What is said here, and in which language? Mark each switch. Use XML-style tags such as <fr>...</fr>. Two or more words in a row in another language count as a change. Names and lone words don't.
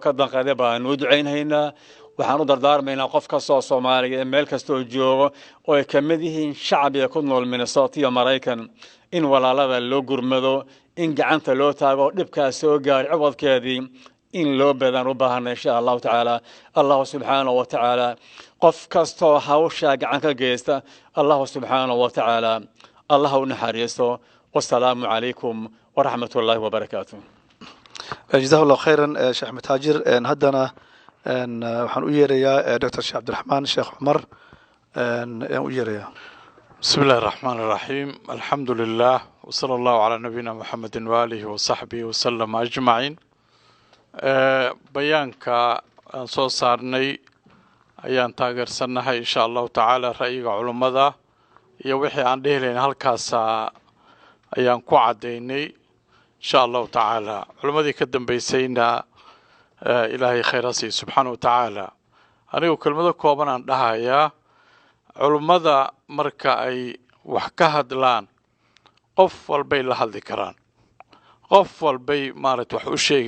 <so>ka danqaday baanu u ducaynhaynaa waxaan u dardaarmaynaa qof kastoo soomaaliya meel kastoo joogo oo ay ka mid yihiin shacbiga ku nool Minnesota iyo Maraykan in walaalada loo gurmado in gacanta loo taago dhibkaas soo gaaray codkeedii in loo badan u baahan</so> <ar>إن شاء الله تعالى الله سبحانه وتعالى</ar> <so>qof kastoo hawsha gacan ka geysta</so> <ar>الله سبحانه وتعالى</ar> <so>Allah u naxariisto</so> <ar>والسلام عليكم ورحمة الله وبركاته جزاك الله خيرا</ar> <so>Sheikh Ahmed Haajir haddana waxaan u yeerayaa Dr. Sheikh Cabdiraxmaan Sheikh Cumar ayaan u yeerayaa</so> <ar>بسم الله الرحمن الرحيم الحمد لله وصلى الله على نبينا محمد وآله وصحبه وسلم أجمعين بيانك</ar> <so>soo saarnay ayaan taageersanahay</so> <ar>إن شاء الله تعالى</ar> <so>ra'yiga culimada iyo wixii aan dheelayn halkaas ayaan ku cadeynay</so> <ar>إن شاء الله تعالى</ar> <so>culimadii ka dambeysayna ilaahay khayraasi</so> <ar>سبحانه وتعالى</ar> <so>anigu kelmado kooban aan dhahayaa culimada marka ay wax ka hadlaan qof walbay la hadli karaan qof walbay maarad wax u sheegi</so>